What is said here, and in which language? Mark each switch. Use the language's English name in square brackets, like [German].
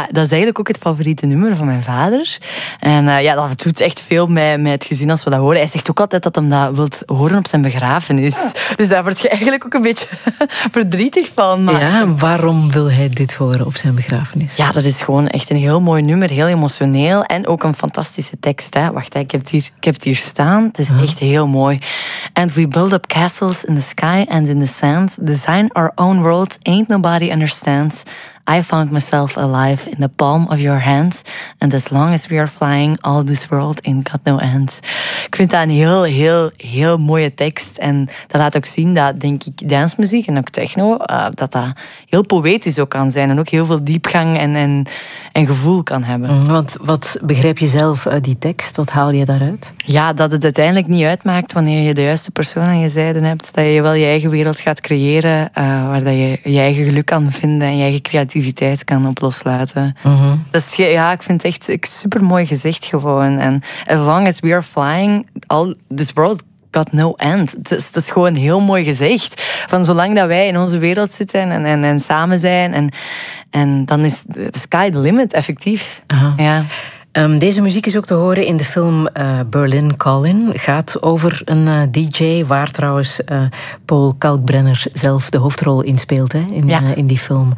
[Dutch] Dat is eigenlijk ook het favoriete nummer van mijn vader. En dat doet echt veel met het gezin als we dat horen. Hij zegt ook altijd dat hij dat wilt horen op zijn begrafenis. Dus daar word je eigenlijk ook een beetje verdrietig van. Maar ja, waarom wil hij dit horen op zijn begrafenis? Ja, dat is gewoon echt een heel mooi nummer. Heel emotioneel en ook een fantastische tekst. Hè. Wacht, ik heb het hier staan. Het is echt heel mooi. [English] And we build up castles in the sky and in the sand. Design our own world, ain't nobody understands. I found myself alive in the palm of your hands. And as long as we are flying, all this world ain't got no end. [Dutch] Ik vind dat een heel, heel, heel mooie tekst. En dat laat ook zien dat, denk ik, dancemuziek en ook techno, dat heel poëtisch ook kan zijn. En ook heel veel diepgang en gevoel kan hebben. Want wat begrijp je zelf uit die tekst? Wat haal je daaruit? Ja, dat het uiteindelijk niet uitmaakt wanneer je de juiste persoon aan je zijde hebt. Dat je wel je eigen wereld gaat creëren, waar dat je eigen geluk kan vinden en je eigen creativiteit kan op loslaten. Uh-huh. Dat is, ja, ik vind het echt super mooi gezegd gewoon. [English] En as long as we are flying, all this world got no end. [Dutch] Dat is gewoon heel mooi gezegd. Van zolang dat wij in onze wereld zitten en samen zijn, en dan is [English] the sky the limit, [Dutch] effectief. Uh-huh. Ja. Deze muziek is ook te horen in de film Berlin Calling. Gaat over een DJ waar trouwens Paul Kalkbrenner zelf de hoofdrol in speelt, hè, in die film.